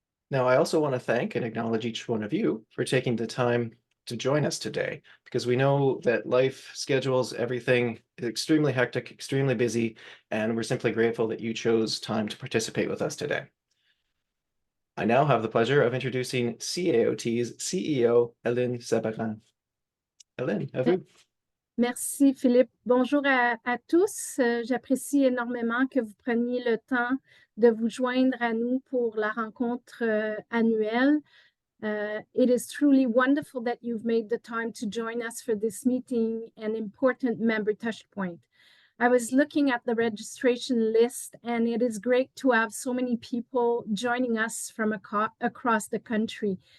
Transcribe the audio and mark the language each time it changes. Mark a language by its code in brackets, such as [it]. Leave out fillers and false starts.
[en] Now, I also want to thank and acknowledge each one of you for taking the time to join us today, because we know that life schedules, everything is extremely hectic, extremely busy, and we're simply grateful that you chose time to participate with us today. I now have the pleasure of introducing CAOT's CEO, Hélène Sabarin. [fr] Hélène, à vous. Merci Philippe. Bonjour à tous. J'apprécie énormément que vous preniez le temps de vous joindre à nous pour la rencontre annuelle. [en] It is truly wonderful that you've made the time to join us for this meeting and important member touchpoint. I was looking at the registration list, and it is great to have so many people joining us from across the country.